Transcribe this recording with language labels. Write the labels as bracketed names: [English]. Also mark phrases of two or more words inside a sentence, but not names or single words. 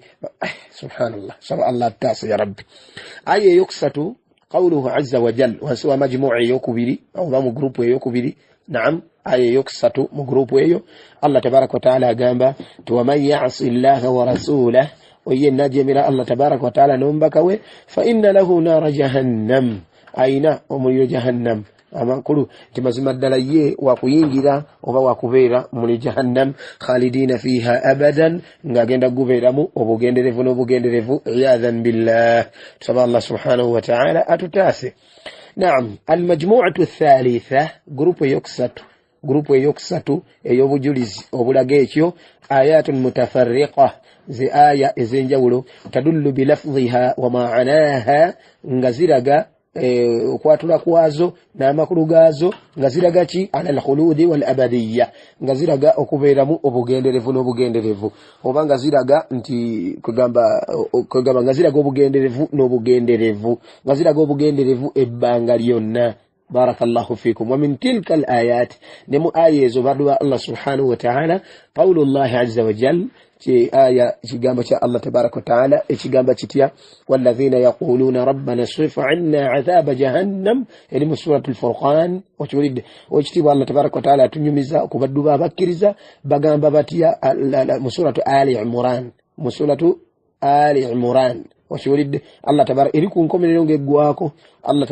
[Ganda] subhanallah, saba Allah taasa ya rabbi. aya eyokusatu [Arabic] قوله عز وجل, [Ganda] wansi wa majmu'a eyokubiri oba mu grupu eyokubiri. Naam, aya eyokusatu mu grupu eyo Allah [Arabic] تبارك وتعالى [Ganda] agamba nti [Arabic] ومن يعص الله ورسوله, [Ganda] oye najemera Allah [Arabic] تبارك وتعالى [Ganda] n'omubaka we, [Arabic] فإن له نار جهنم, [Ganda] ayina omuliro jahannam. amakulu nti mazima ddala ye wakuyingira oba wakubeera muri jahannam, [Arabic] خالدين فيها أبدا, [Ganda] ng'agenda gubeeramu obugenderevu n'obugenderevu. [Arabic] عياذا بالله, [Ganda] tusaba Allah [Arabic] سبحانه وتعالى [Ganda] atutaase. Naam, [Arabic] المجموعة الثالثة, [Ganda] grupu eyokusatu ey'obujulizi obulaga ekyo, [Arabic] آيات متفرقة, [Ganda] ze aya ez'enjawulo, [Arabic] تدل بلفظها ومعناها, [Ganda] nga ziraga okwatula kwazo n'amakulu gaazo, nga ziraga ki? [Arabic] على الخلود والأبدية, [Ganda] nga ziraga okubeeramu obugenderevu n'obugenderevu, oba nga ziraga nti kugamba nga ziraga obugenderevu n'obugenderevu, nga ziraga obugenderevu ebbanga lyonna. [Arabic] بارك الله فيكم. ومن تلك الآيات, [Ganda] ne mu aya ezo badwa [Arabic] Allah سبحانه وتعالى قول الله عز وجل, [Ganda] aya ekigamba kya Allah [Arabic] تبارك وتعالى [Ganda] ekigamba kitya? [Arabic] والذين يقولون ربنا اصرف عنا عذاب جهنم, [Ganda] eri mu suratul furqan. okiwulidde? ekitiibwa Allah tabaraka wa ta'ala atunyumiza okubaddu babakkiriza bagamba batya mu suratu ali imran, oshiwulidde Allah tabaraka eri ku nkomerero ng'eggwako Allah